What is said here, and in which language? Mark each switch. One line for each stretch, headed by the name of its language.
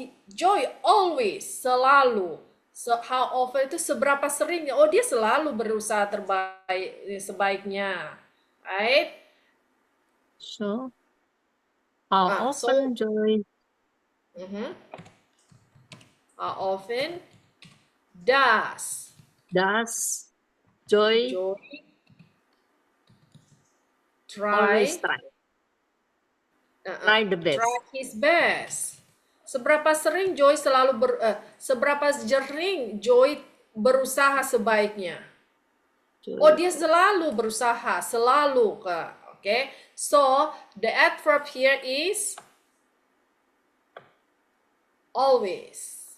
English: Joy always, selalu. So, how often
Indonesian: itu seberapa sering? Oh, dia selalu berusaha sebaiknya.
English: Right? So, how often Joy How often does Joy always try the best? Try his best.
Indonesian: Seberapa sering Joy seberapa sering Joy berusaha sebaiknya? Oh, dia selalu berusaha, selalu, Kak. Okay?
English: So, the adverb here is always.